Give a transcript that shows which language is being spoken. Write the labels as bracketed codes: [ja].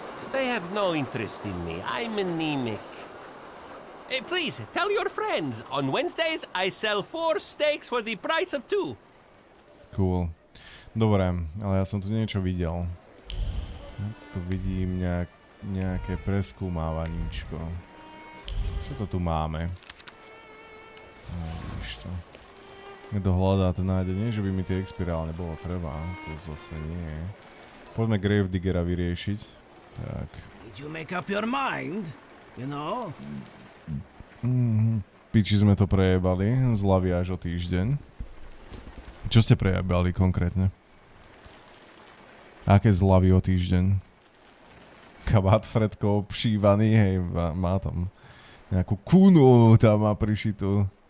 [en] They have no interest in me. I'm anemic. Please, tell your friends. On Wednesdays, I sell 4 steaks for the price of 2. [sk] Cool. Dobre, ale ja som tu niečo videl. Tu vidím nejaké preskúmávaníčko. Čo to tu máme? Vidíš to. Kto hľadá, ten nájde. Nie, že by mi tie XP reálne bolo treba. To zase nie. Poďme Gravediggera vyriešiť. Tak. [en] Did you make up your mind? You know? [sk] Piči sme to prejebali. Zľavy až o týždeň. Čo ste prejebali konkrétne? Aké zľavy o týždeň? Kabát Fredko obšívaný, hej, má tam nejakú kúnu, tam má prišitú.